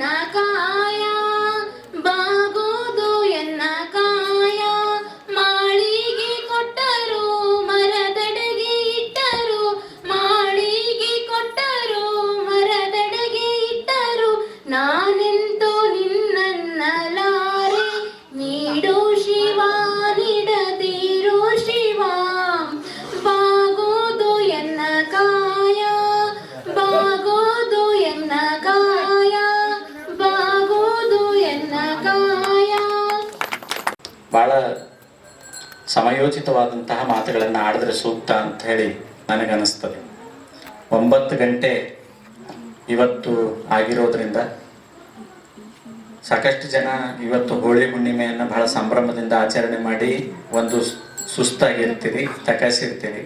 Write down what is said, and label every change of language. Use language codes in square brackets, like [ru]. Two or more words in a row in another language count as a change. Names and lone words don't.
[kn] ಕಾಯ ಬಾಗೋದು ಎನ್ನ ಕಾಯ ಮಾಳಿಗೆ ಕೊಟ್ಟರು ಮರದಡೆಗೆ ಇಟ್ಟರು ಮಾಳಿಗೆ ಕೊಟ್ಟರು ಮರದಡೆಗೆ ಇಟ್ಟರು ನಾನೆಂತೂ ನಿನ್ನನ್ನಲಾರೆ ನೀಡು ಶಿವ ನೀಡದಿರು ಶಿವ ಬಾಗೋದು ಎನ್ನ ಕಾಯ ಬಾಗೋದು ಎನ್ನ ಕಾಯ ಬಾಗೋದು ಎನ್ನ ಕಾಯ. ಬಹಳ ಸಮಯೋಚಿತವಾದಂತಹ ಮಾತುಗಳನ್ನು ಆಡಿದ್ರೆ ಸೂಕ್ತ ಅಂತ ಹೇಳಿ ನನಗನ್ನಿಸ್ತದೆ. 9 ಗಂಟೆ ಇವತ್ತು ಆಗಿರೋದ್ರಿಂದ ಸಾಕಷ್ಟು ಜನ ಇವತ್ತು ಹೋಳಿ ಹುಣ್ಣಿಮೆಯನ್ನು ಬಹಳ ಸಂಭ್ರಮದಿಂದ ಆಚರಣೆ ಮಾಡಿ ಒಂದು ಸುಸ್ತಾಗಿರ್ತೀರಿ, ತಕಸಿರ್ತೀರಿ.